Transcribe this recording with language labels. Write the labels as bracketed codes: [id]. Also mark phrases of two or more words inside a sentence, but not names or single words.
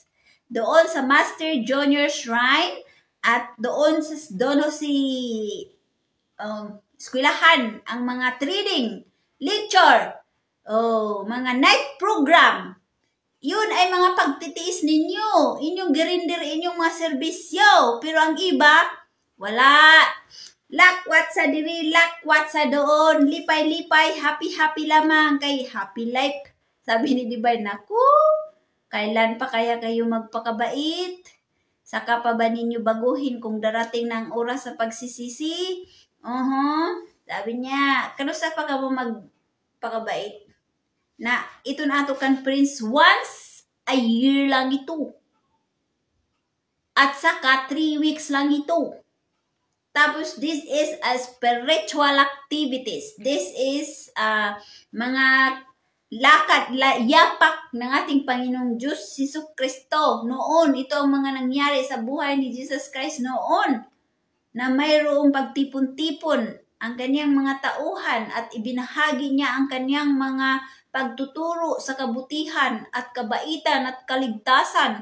[tl] Doon sa Master Junior Shrine at doon sa eskwelahan, ang mga training, lecture, mga [en] night program. [tl] Yun ay mga pagtitiis ninyo. Inyong girinder, inyong mga serbisyo. Pero ang iba, wala. [ceb] Lakwat sa diri, lakwat sa doon. Lipay-lipay, happy-happy lamang. Kay [en] happy life. [tl] Sabi ni Divine, naku, kailan pa kaya kayo magpakabait? Saka pa ba ninyo baguhin kung darating na ang oras sa pagsisisi? [ceb] Sabi niya, kanusa pa ka mo magpakabait? Na ito na ato conference once a year lang ito. [tl] At saka 3 weeks lang ito. [en] Tapos this is a spiritual activities. This is [tl] mga lakad, yapak ng ating Panginoong Diyos, Jesucristo. Noon, ito ang mga nangyari sa buhay ni Jesus Christ noon. Na mayroong pagtipon-tipon ang kanyang mga tauhan at ibinahagi niya ang kanyang mga pagtuturo sa kabutihan at kabaitan at kaligtasan.